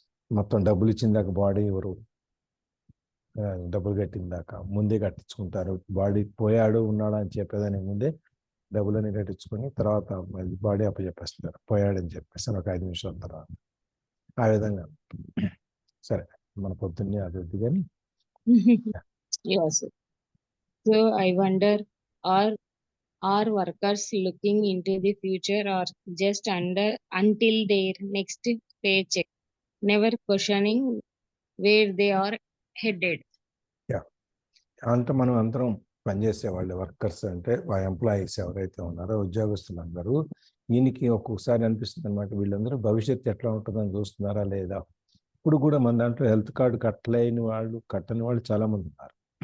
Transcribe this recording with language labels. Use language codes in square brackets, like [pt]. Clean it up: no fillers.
[te] మొత్తం డబ్బులు ఇచ్చిన దాకా బాడీ ఎవరు, డబ్బులు కట్టిన దాకా ముందే కట్టించుకుంటారు. బాడీ పోయాడు ఉన్నాడు అని చెప్పేదానికి ముందే డబ్బులని కట్టించుకొని తర్వాత మళ్ళీ బాడీ అప్పచెప్పేస్తారు పోయాడని చెప్పేసి ఒక 5 నిమిషాల తర్వాత. ఆ విధంగా సరే మన పొద్దున్నే అది వద్దు కానీ. [en] Yes. So I wonder, are workers looking into the future or just until their next paycheck, never questioning where they are headed? [te] అంటే మనం అందరం పనిచేసే వాళ్ళు వర్కర్స్ అంటే ఎంప్లాయీస్ ఎవరైతే ఉన్నారో ఉద్యోగస్తులందరూ దీనికి ఒక్కొక్కసారి అనిపిస్తుంది అనమాట, వీళ్ళందరూ భవిష్యత్తు ఎట్లా ఉంటుందని చూస్తున్నారా లేదా. ఇప్పుడు కూడా మన దాంట్లో హెల్త్ కార్డు కట్టని వాళ్ళు చాలామంది ఉన్నారు.